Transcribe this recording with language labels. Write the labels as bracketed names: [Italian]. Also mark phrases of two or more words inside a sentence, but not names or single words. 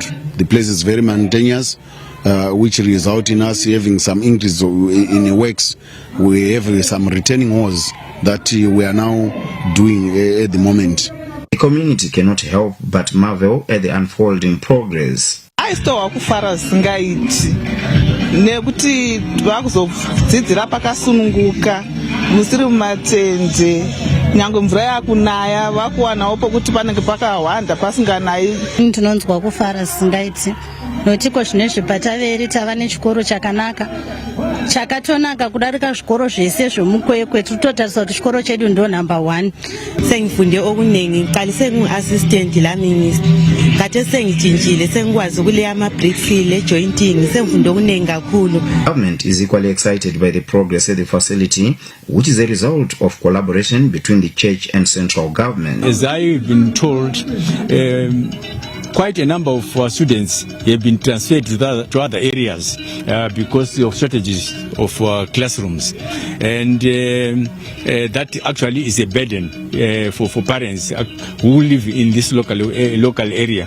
[English] The place is very mountainous, which result in us having some increase in the works. We have some retaining walls that we are now doing at the moment. The community cannot help but marvel at the unfolding progress. I still [Shona] kufara singaiti nekuti vakuzodzidzira pakasununguka musiri mumatende nyangwe mvura yakunaya vakuwanawo pokuti panenge pakahwanda pasinganayi. Tinonzwa kufara singaiti notiko zvinezvi pataveri tava nechikoro chakanaka chakatonaka kudarika zvikoro zvese zvemukwekwe tinototarisa kuti chikoro chedu ndo number 1 [North Ndebele] sengifunde okunengi qali sengu-assistant laminister kate sengijinjile sengikwazi ukuleya ama-bricks le-jointing sengifunde okunengi kakhulu. [English] Government is equally excited by the progress at the facility, which is a result of collaboration between the church and central government. As I've been told, quite a number of students have been transferred to other areas because of shortages of classrooms, and that actually is a burden for parents who live in this local area.